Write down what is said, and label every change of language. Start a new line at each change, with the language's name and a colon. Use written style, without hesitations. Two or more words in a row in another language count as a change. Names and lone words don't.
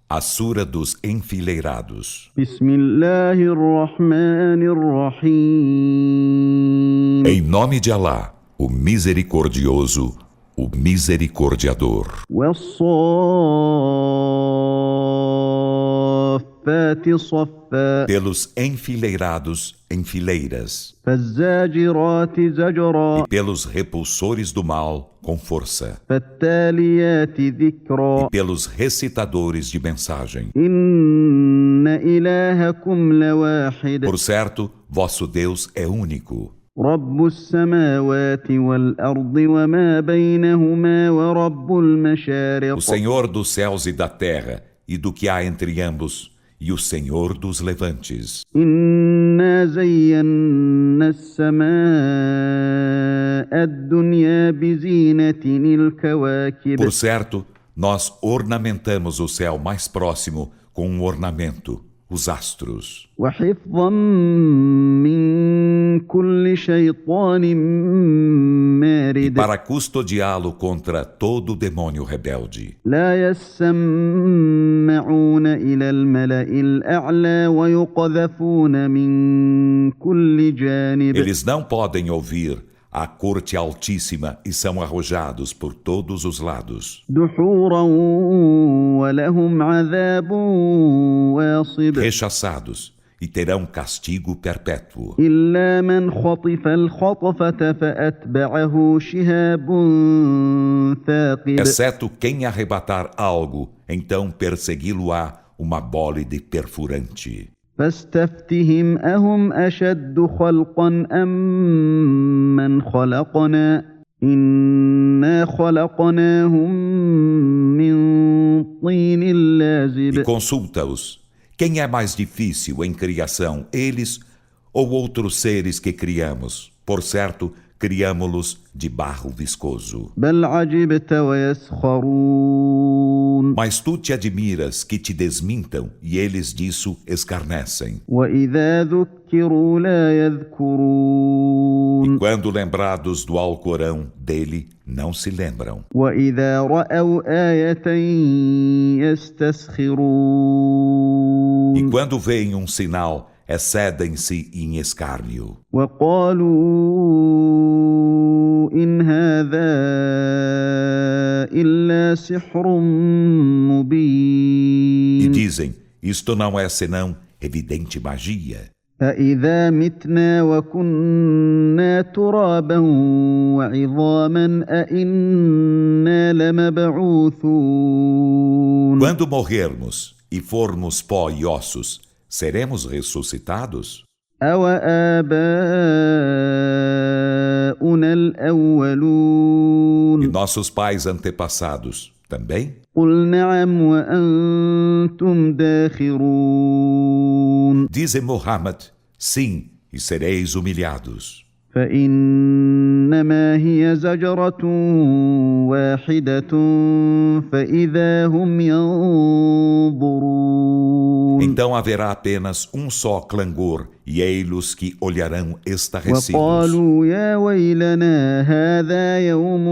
Portuguese: A Sura dos Enfileirados.
Arabic: بسم الله الرحمن الرحيم.
Portuguese: Em nome de Alá, o Misericordioso, o Misericordiador.
Arabic: والصافات صفا.
Portuguese: Pelos enfileirados em fileiras,
Arabic: فالزاجرات زجرا.
Portuguese: e pelos repulsores do mal com força,
Arabic: فالتاليات ذكرا.
Portuguese: e pelos recitadores de mensagem.
Arabic: إن إلهكم لواحد.
Portuguese: Por certo, vosso Deus é único,
Arabic: رب السماوات والأرض وما بينهما ورب المشارق.
Portuguese: o Senhor dos céus e da terra, e do que há entre ambos, e o Senhor dos levantes.
Arabic: إنا زينا السماء الدنيا بزينة الكواكب.
Portuguese: Por certo, nós ornamentamos o céu mais próximo com um ornamento, os astros,
Arabic: وحفظا من كل شيطان مارد.
Portuguese: para custodiá-lo contra todo demônio rebelde.
Arabic: لا يسمعون إلى الملأ الأعلى ويقذفون من كل جانب.
Portuguese: Eles não podem ouvir a corte altíssima e são arrojados por todos os lados,
Arabic: دحورا ولهم عذاب واصب.
Portuguese: rechaçados, e terão castigo perpétuo.
Arabic: إلا من خطف الخطفة فأتبعه شهاب ثاقب.
Portuguese: Exceto quem arrebatar algo, então persegui-lo-á uma bólide perfurante.
Arabic: فاستفتهم أهم أشد خلقا أم من خلقنا إنا خلقناهم من طين
Portuguese: E
Arabic: لازب.
Portuguese: consulta-os. Quem é mais difícil em criação, eles ou outros seres que criamos? Por certo, criamo-los de barro viscoso.
Arabic: بل عجبت ويسخرون.
Portuguese: Mas tu te admiras que te desmintam e eles disso escarnecem.
Arabic: وإذا ذكروا لا يذكرون.
Portuguese: E quando lembrados do Alcorão dele, não se lembram.
Arabic: وإذا رأوا آية يستسخرون.
Portuguese: E quando veem um sinal, excedem-se em escárnio.
Arabic: وقالوا إن هذا إلا سحر
Portuguese: E
Arabic: مبين.
Portuguese: dizem, isto não é senão evidente magia.
Arabic: أإذا متنا وكنا ترابا وعظاما أإنا لمبعوثون.
Portuguese: Quando morrermos e formos pó e ossos, seremos ressuscitados?
Arabic: أوآباؤنا
Portuguese: E
Arabic: الأولون.
Portuguese: nossos pais antepassados também?
Arabic: قل نعم وأنتم داخرون.
Portuguese: Dize Muhammad, sim, e sereis humilhados.
Arabic: فإنما هي زجرة واحدة فإذا هم ينظرون.
Portuguese: Então haverá apenas um só clangor, e ei-los que olharão estarrecidos.
Arabic: وقالوا يا ويلنا هذا يوم